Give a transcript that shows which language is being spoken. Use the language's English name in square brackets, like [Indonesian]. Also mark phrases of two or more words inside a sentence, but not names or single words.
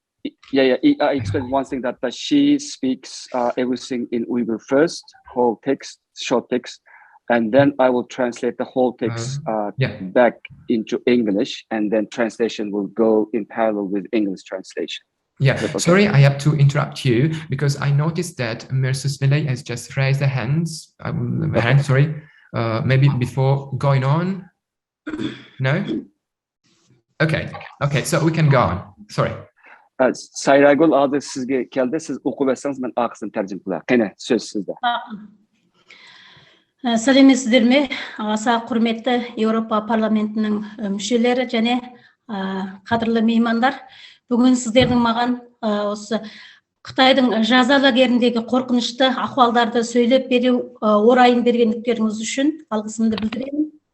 [English] I explain one thing, that she speaks everything in Uyghur first, whole text, short text, and then I will translate the whole text back into English, and then translation will go in parallel with English translation. Yeah, okay. Sorry, I have to interrupt you because I noticed that Mrs. Finley has just raised her hands. Sorry, maybe before going on. No? Okay, so we can go on. Sorry. [Kazakh] Sayragul adı sizge keldi. Siz okuyup etсеңіз, мен ақысын тәржім қылайын. Қане, сөз сізде. Сәлеметсіздер ме? Аса құрметті Еуропа парламентінің мүшелері және қадірлі меймандар. Бүгін сіздердің маған осы Қытайдың жаза лагеріндегі қорқынышты ахуалдарды сөйлеп беру орайын бергендіктеріңіз үшін алғысымды білдіремін.